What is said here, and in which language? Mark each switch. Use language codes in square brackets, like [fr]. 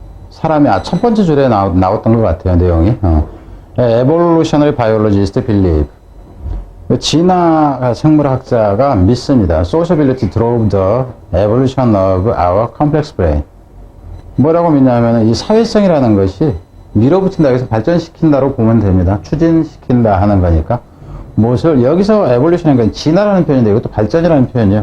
[ko] 사람이, 첫 번째 줄에 나왔던 것 같아요, 내용이. [en] Evolutionary biologist believe. [ko] 진화 생물학자가 믿습니다. [en] Sociability drove the evolution of our complex brain. [ko] 뭐라고 믿냐면, 이 사회성이라는 것이 밀어붙인다, 여기서 발전시킨다로 보면 됩니다. 추진시킨다 하는 거니까. 무엇을, 여기서 evolution이니까 진화라는 표현인데, 이것도 발전이라는 표현이에요.